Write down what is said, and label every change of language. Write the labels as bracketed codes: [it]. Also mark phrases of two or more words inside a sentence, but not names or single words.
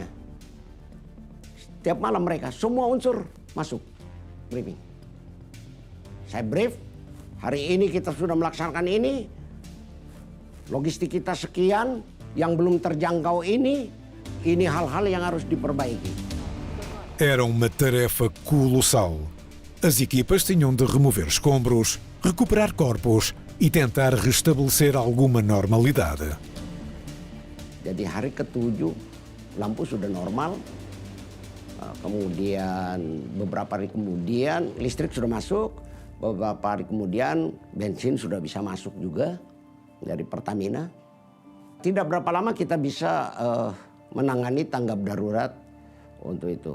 [id] Tiap malam mereka, semua unsur masuk briefing. Saya brief, hari ini kita sudah melaksanakan ini, logistik kita sekian, yang belum terjangkau ini hal-hal yang harus diperbaiki. [pt] Era uma tarefa colossal. As equipas tinham de remover escombros, recuperar corpos e tentar restabelecer alguma normalidade. [id] Jadi hari ke-7 lampu sudah normal, kemudian beberapa hari kemudian listrik sudah masuk, beberapa hari kemudian bensin sudah bisa masuk juga dari Pertamina. Tidak berapa lama kita bisa menangani tanggap darurat untuk itu.